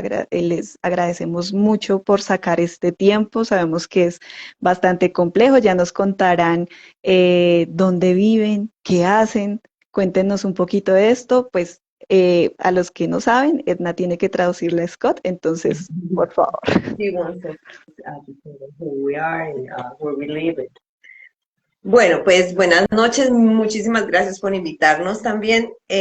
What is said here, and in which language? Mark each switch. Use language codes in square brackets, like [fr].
[es] Les agradecemos mucho por sacar este tiempo. Sabemos que es bastante complejo. Ya nos contarán dónde viven, qué hacen. Cuéntenos un poquito de esto. Pues a los que no saben, Edna tiene que traducirle a Scott. Entonces, por favor. [en] He wants us to tell them who we are and where we live. [es] Bueno, pues buenas noches. Muchísimas gracias por invitarnos también.